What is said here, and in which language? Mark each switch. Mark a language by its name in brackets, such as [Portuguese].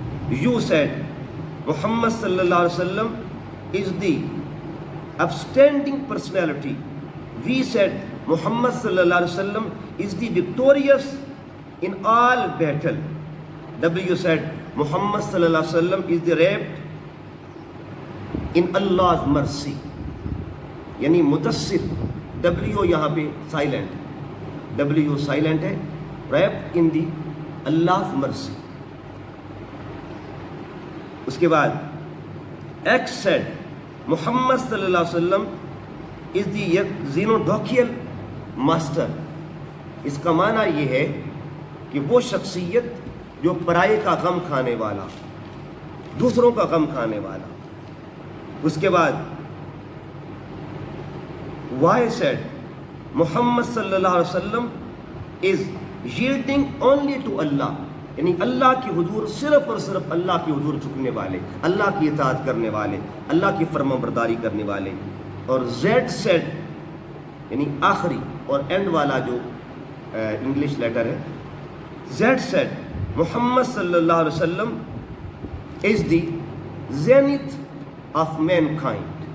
[English] U said Muhammad sallallahu alaihi wasallam is the upstanding personality. V said Muhammad sallallahu alaihi wasallam is the victorious in all battle. W said Muhammad sallallahu alaihi wasallam is the wrapped in Allah's mercy. [Urdu] یعنی Mudassir W یہاں پہ silent, W silent ہے، [English] wrapped in the Allah's mercy. [Urdu] اس کے بعد [English] X said Muhammad صلی اللہ علیہ وسلم is the xenodical master. [Urdu] اس کا معنی یہ ہے کہ وہ شخصیت جو پرائے کا غم کھانے والا، دوسروں کا غم کھانے والا. اس کے بعد [English] Y said Muhammad صلی اللہ علیہ وسلم is yielding only to Allah. [Urdu] یعنی اللہ کی حضور، صرف اور صرف اللہ کی حضور جھکنے والے، اللہ کی اطاعت کرنے والے، اللہ کی فرما برداری کرنے والے. اور [English] Z said یعنی آخری اور اینڈ والا جو انگلش لیٹر ہے، Z said Muhammad صلی اللہ علیہ وسلم is the zenith of mankind.